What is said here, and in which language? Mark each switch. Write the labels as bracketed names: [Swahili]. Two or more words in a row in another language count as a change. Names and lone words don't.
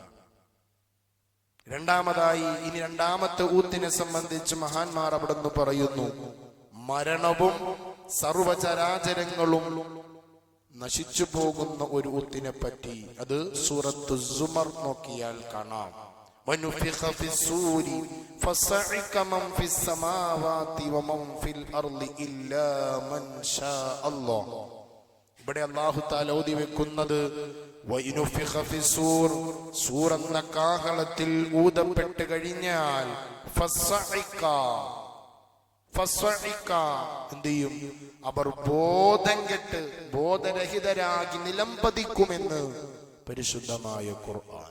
[Malayalam] രണ്ടാമതായി ഇനി രണ്ടാമത്തെ ഊത്തിനെ സംബന്ധിച്ച് മഹാന്മാർ അവിടെ നിന്ന് പറയുന്നു, മരണവും സർവചരാചരങ്ങളും നശിച്ചു പോകുന്ന ഒരു ഊത്തിനെ പറ്റി. അത് സൂറത്തു സുമർ നോക്കിയാൽ കാണാം. [Arabic] وَنُفِخَ فِي الصُّورِ فَصَعِقَ مَنْ فِي السَّمَاوَاتِ وَمَنْ فِي الْأَرْضِ إِلَّا مَنْ شَاءَ اللَّهُ. [Malayalam] ഇവിടെ [Arabic] الله تعالى [Malayalam] ഓതി വെക്കുന്നത് [Arabic] وَنُفِخَ فِي الصُّورِ, [Malayalam] സൂർ എന്ന കാഹളത്തിൽ ഊതപ്പെട്ട് കഴിഞ്ഞാൽ فَصَعِقَ എന്ത് ചെയ്യും? അവർ ബോധം കെട്ട് ബോധരഹിതരാകി നിലംപതിക്കുമെന്ന് പരിശുദ്ധമായ ഖുർആൻ.